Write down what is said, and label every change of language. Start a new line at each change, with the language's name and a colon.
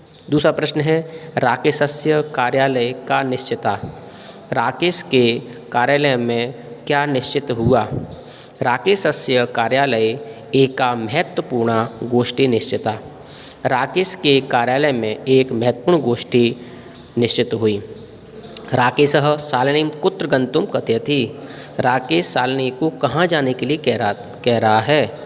Hindi: दूसरा प्रश्न है,
Sanskrit: राकेशस्य कार्यालय का निश्चिता।
Hindi: राकेश के कार्यालय में क्या निश्चित हुआ।
Sanskrit: राकेशस्य कार्यालय एका महत्वपूर्ण गोष्ठी निश्चिता।
Hindi: राकेश के कार्यालय में एक महत्वपूर्ण गोष्ठी निश्चित हुई।
Sanskrit: राकेशः शालिनीं कुत्र गन्तुं कथयति।
Hindi: राकेश शालिनी को कहाँ जाने के लिए कह रहा है।